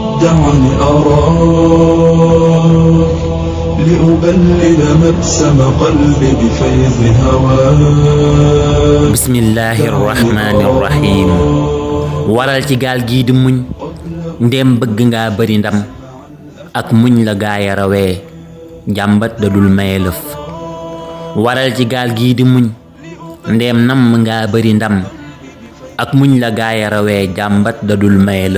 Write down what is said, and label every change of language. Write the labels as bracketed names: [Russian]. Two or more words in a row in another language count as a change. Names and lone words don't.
[Arabic] دعني أراك لأبلل مبسم قلبي بفيض هواك. بسم الله الرحمن الرحيم. [Wolof] waral ci gaal gii di muñ ndéem bëgg nga bari ndam ak muñ la gaaya rawee njàmbat da dul maye lëf. waral ci gaal gii di muñ ndéem namm nga bari ndam ak muñ la gaaya rawee jàmbat da dul maye lëf.